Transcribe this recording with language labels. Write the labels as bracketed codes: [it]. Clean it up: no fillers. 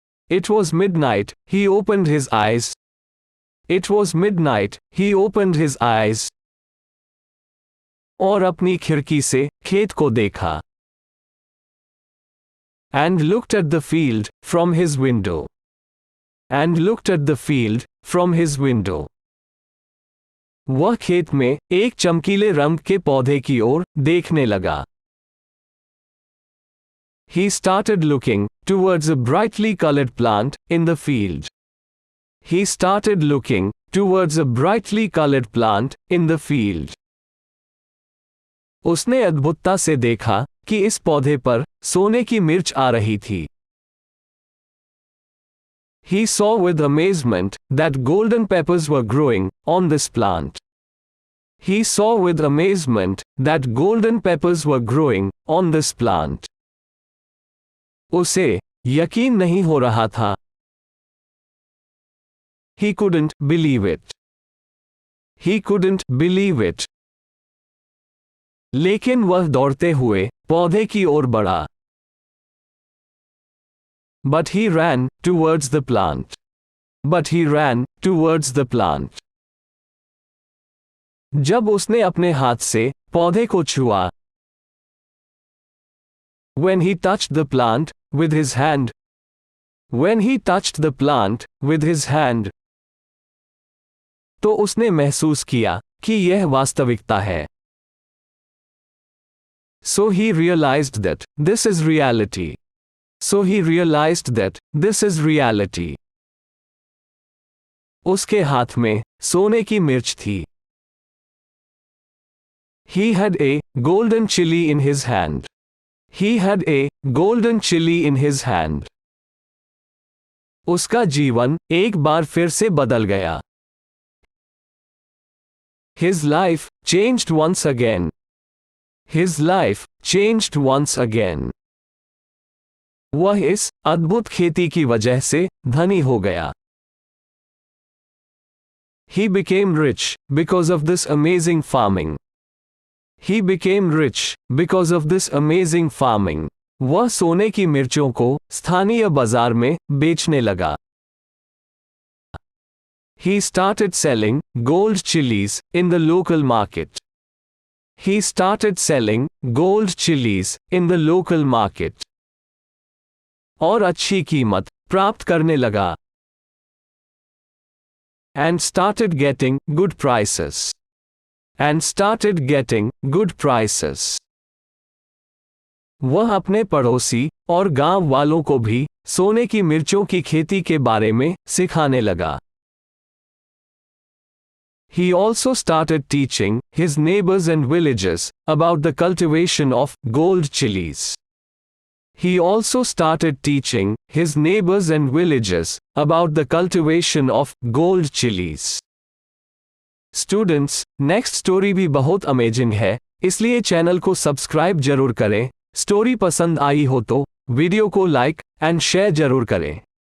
[en] It was midnight, he opened his eyes. It was midnight, he opened his eyes. [hi] और अपनी खिड़की से खेत को देखा। [en] And looked at the field from his window. And looked at the field from his window. [hi] वह खेत में एक चमकीले रंग के पौधे की ओर देखने लगा। [en] He started looking towards a brightly colored plant in the field. He started looking towards a brightly colored plant in the field. [hi] उसने अद्भुतता से देखा कि इस पौधे पर सोने की मिर्च आ रही थी. [en] He saw with amazement that golden peppers were growing on this plant. He saw with amazement that golden peppers were growing on this plant. [hi] उसे यकीन नहीं हो रहा था. [en] He couldn't believe it. He couldn't believe it. [hi] लेकिन वह दौड़ते हुए पौधे की ओर बढ़ा. [en] But he ran towards the plant. But he ran towards the plant. [hi] जब उसने अपने हाथ से पौधे को छुआ. [en] When he touched the plant with his hand. When he touched the plant with his hand. [hi] तो उसने महसूस किया कि यह वास्तविकता है. [en] So he realized that this is reality. So he realized that this is reality. [hi] उसके हाथ में सोने की मिर्च थी. [en] He had a golden chili in his hand. He had a golden chili in his hand. [hi] उसका जीवन एक बार फिर से बदल गया. [en] His life changed once again. His life changed once again. [hi] वह इस अद्भुत खेती की वजह से धनी हो गया. [en] He became rich because of this amazing farming. He became rich because of this amazing farming. [hi] वह सोने की मिर्चों को स्थानीय बाजार में बेचने लगा. [en] He started selling gold chilies in the local market. He started selling gold chilies in the local market. [hi] और अच्छी कीमत प्राप्त करने लगा. [en] And started getting good prices. And started getting good prices. [hi] वह अपने पड़ोसी और गांव वालों को भी सोने की मिर्चों की खेती के बारे में सिखाने लगा. [en] He also started teaching his neighbors and villagers about the cultivation of gold chilies. He also started teaching his neighbors and villagers about the cultivation of gold chilies. Students, next story [hi] भी बहुत amazing है, इसलिए channel को subscribe जरूर करें. Story पसंद आई हो तो वीडियो को [en] like and share [hi] जरूर करें.